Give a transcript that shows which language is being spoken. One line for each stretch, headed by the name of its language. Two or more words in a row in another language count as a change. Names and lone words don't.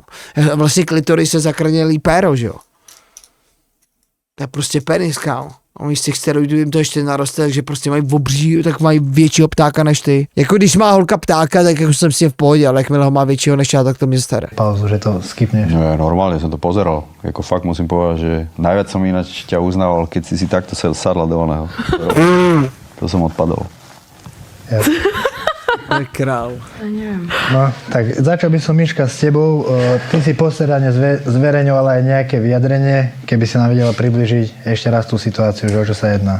Czech: Vlastně klitoris je zakrnělý péro, že jo. To je prostě penis, kámo. Oni z těch steroidů jim to ještě naroste, takže prostě mají obří, tak mají většího ptáka než ty. Jako když má holka ptáka, tak jako jsem si v pohodě, ale jakmile ho má většího než já, tak to mě staré. Pauzu, že to skipneš.
Slovak: No ja normálne som to pozeral. Jako fakt musím povedať, že najviac som ináč ťa uznával, keď si takto sadla do oného. To som odpadol. Ja.
Czech: To je král.
Slovak: Neviem. No, tak začal by som, Miška, s tebou. Ty si posledane zverejňovala aj nejaké vyjadrenie, keby si nám vedela približiť ešte raz tú situáciu, že o čo sa jedná.